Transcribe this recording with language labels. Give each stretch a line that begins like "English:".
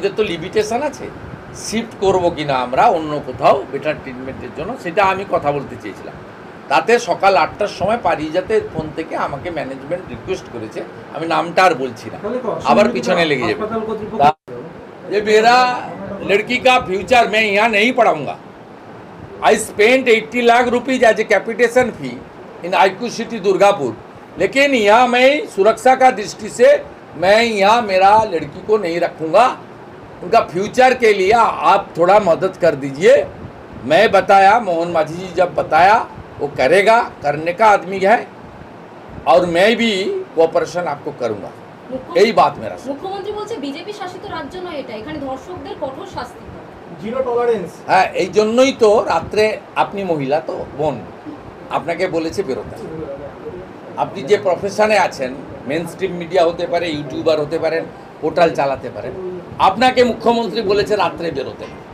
Bangla: এদের তো লিমিটেশন আছে, শিফট করবো কিনা আমরা অন্য কোথাও বেটার ট্রিটমেন্টের জন্য, সেটা আমি কথা বলতে চেয়েছিলাম। তাতে সকাল 8টার সময় পারিজাতে ফোন থেকে আমাকে ম্যানেজমেন্ট রিকোয়েস্ট করেছে, আমি নামটা আর বলছি না, আবার পিছনে লেগে যাবে, যে
Hindi: मेरा लड़की का फ्यूचर मैं यहाँ नहीं पढ़ाऊँगा।
English: I spent 80 lakh rupees as a capitation fee in IQ City Durgapur,
Hindi: लेकिन यहाँ मैं सुरक्षा का दृष्टि से मैं यहाँ मेरा लड़की को नहीं रखूँगा। उनका फ्यूचर के लिए आप थोड़ा मदद कर दीजिए। मैं बताया, मोहन माझी जी जब बताया वो करेगा, करने का आदमी है, और मैं भी कोऑपरेशन आपको करूँगा। এই বাত মেরা।
Bangla: মুখ্যমন্ত্রী বলছে বিজেপি শাসিত রাজ্য নয় এটা, এখানে ধর্ষকদের কঠোর শাস্তি হবে, জিরো টলারেন্স। হ্যাঁ, এই জন্যই তো রাত্রে, আপনি মহিলা তো বোন, আপনাকে বলেছে বেরোতে। আপনি যে প্রফেশনে আছেন, মেন স্ট্রিম মিডিয়া হতে পারে, ইউটিউবার হতে পারেন, পোর্টাল চালাতে পারেন, আপনাকে মুখ্যমন্ত্রী বলেছে রাত্রে বেরোতে।